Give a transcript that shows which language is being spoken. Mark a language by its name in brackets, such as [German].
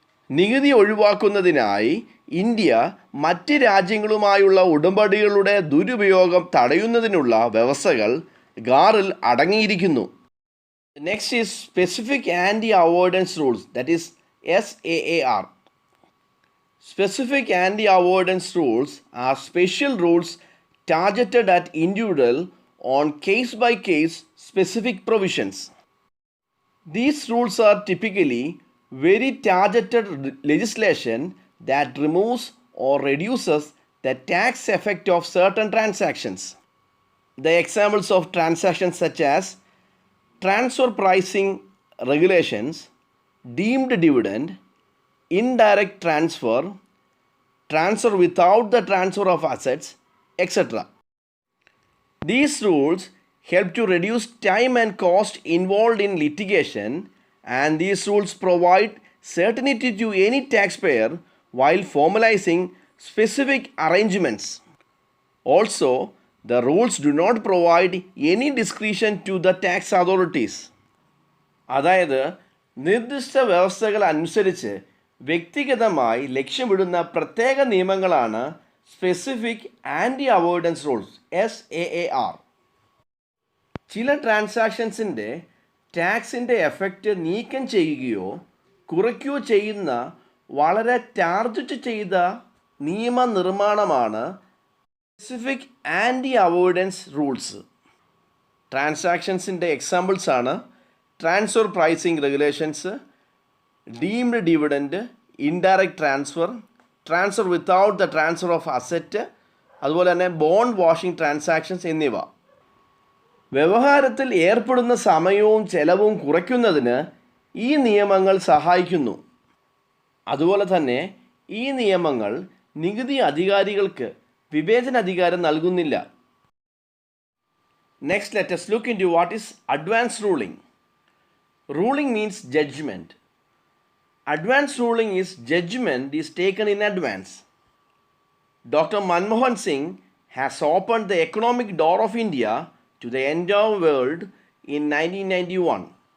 [Malayalam] നികുതി ഒഴിവാക്കുന്നതിനായി ഇന്ത്യ മറ്റ് രാജ്യങ്ങളുമായുള്ള ഉടമ്പടികളുടെ ദുരുപയോഗം തടയുന്നതിനുള്ള വ്യവസ്ഥകൾ GAARൽ അടങ്ങിയിരിക്കുന്നു. [English] Next is specific anti avoidance rules, that is SAAR. Specific anti-avoidance rules are special rules targeted at individual on case-by-case specific provisions. These rules are typically very targeted legislation that removes or reduces the tax effect of certain transactions. The examples of transactions such as transfer pricing regulations, deemed dividend, indirect transfer, transfer without the transfer of assets, etc. These rules help to reduce time and cost involved in litigation, and these rules provide certainty to any taxpayer while formalizing specific arrangements. Also, the rules do not provide any discretion to the tax authorities. [Malayalam] അതായത് നിർദ്ദിഷ്ട വ്യവസ്ഥകൾ അനുസരിച്ച് വ്യക്തിഗതമായി ലക്ഷ്യമിടുന്ന പ്രത്യേക നിയമങ്ങളാണ് specific anti avoidance rules SAAR. ചില ട്രാൻസാക്ഷൻസിൻ്റെ ടാക്സിൻ്റെ effect നീക്കം ചെയ്യുകയോ കുറയ്ക്കുകയോ ചെയ്യുന്ന വളരെ ടാർഗറ്റ് ചെയ്ത നിയമനിർമ്മാണമാണ് specific anti avoidance rules. ട്രാൻസാക്ഷൻസിൻ്റെ എക്സാമ്പിൾസാണ് transfer pricing regulations, deemed dividend, indirect transfer, transfer without the transfer of asset, അതുപോലെ തന്നെ ബോണ്ട് വാഷിംഗ് ട്രാൻസാക്ഷൻസ് എന്നിവ. വ്യവഹാരത്തിൽ ഏർപ്പെടുന്ന സമയവും ചെലവും കുറയ്ക്കുന്നതിന് ഈ നിയമങ്ങൾ സഹായിക്കുന്നു. അതുപോലെ തന്നെ ഈ നിയമങ്ങൾ നികുതി അധികാരികൾക്ക് വിവേചനാധികാരം നൽകുന്നില്ല. [English] Next, let us look into what is advance ruling. Ruling means judgment. Advance ruling is judgment is taken in advance. Dr. Manmohan Singh has opened the economic door of India to the entire world in 1991.